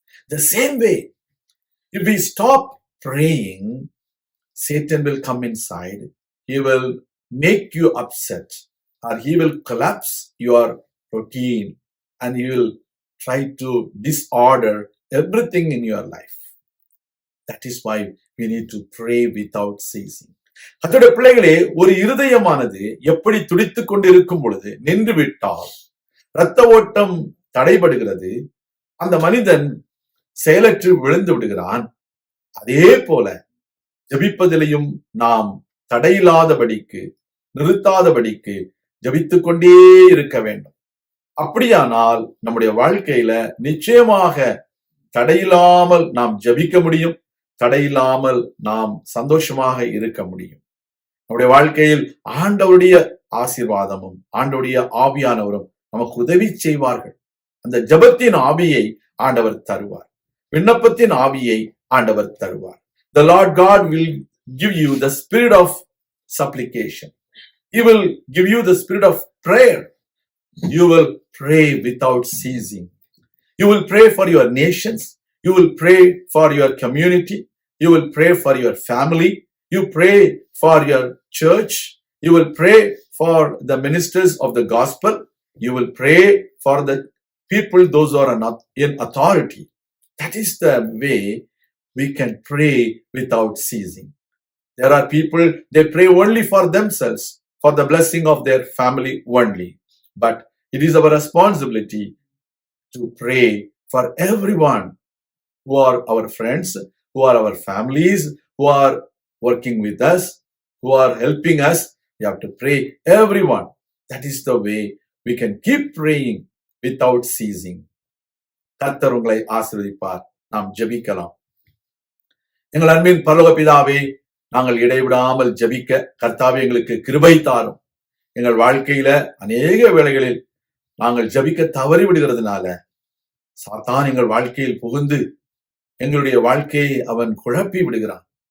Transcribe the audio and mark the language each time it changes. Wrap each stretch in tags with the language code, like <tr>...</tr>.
<en>The same way, if we stop praying, Satan will come inside. He will make you upset, or he will collapse your routine and he will try to disorder everything in your life. That is why we need to pray without ceasing.</en> <ta>கர்த்தருடைய பிள்ளைகளே, ஒரு இருதயமானது எப்படி துடித்துக் கொண்டிருக்கும் பொழுது நின்று விட்டால் இரத்த ஓட்டம் தடைபடுகிறது, அந்த மனிதன் செயலற்று விழுந்து விடுகிறான். அதே போல ஜெபிப்பதிலையும் நாம் தடையில்லாதபடிக்கு, நிறுத்தாதபடிக்கு ஜெபித்துக் கொண்டே இருக்க வேண்டும். அப்படியானால் நம்முடைய வாழ்க்கையில நிச்சயமாக தடையில்லாமல் நாம் ஜெபிக்க முடியும், தடையில்லாமல் நாம் சந்தோஷமாக இருக்க முடியும். நம்முடைய வாழ்க்கையில் ஆண்டவருடைய ஆசீர்வாதமும் ஆண்டவருடைய ஆவியானவரும் நமக்கு உதவி செய்வார்கள். அந்த ஜெபத்தின் ஆவியை ஆண்டவர் தருவார், விண்ணப்பத்தின் ஆவியை ஆண்டவர் தருவார்.</ta> <en>The Lord God will give you the spirit of supplication. He will give you the spirit of prayer. You will pray without ceasing. You will pray for your nations. You will pray for your community. You will pray for your family. You pray for your church. You will pray for the ministers of the gospel. You will pray for the people, those who are in authority. That is the way we can pray without ceasing. There are people, they pray only for themselves, for the blessing of their family only. But it is our responsibility to pray for everyone who are our friends, who are our families, who are working with us, who are helping us. We have to pray everyone. That is the way we can keep praying without ceasing.</en> <ta>கர்த்தர் உங்களை ஆசீர்வதிப்பார். நாம் ஜெபிக்கலாம். எங்கள் அன்பின் பரலோக பிதாவே, நாங்கள் இடைவிடாமல் ஜெபிக்க கர்த்தாவே எங்களுக்கு கிருபை தாரும். எங்கள் வாழ்க்கையில அநேக வேளைகளில் நாங்கள் ஜெபிக்க தவறி விடுகிறதுனால சாத்தான் எங்கள் வாழ்க்கையில் புகுந்து எங்களுடைய வாழ்க்கையை அவன் குழப்பி விடுகிறான்.</ta>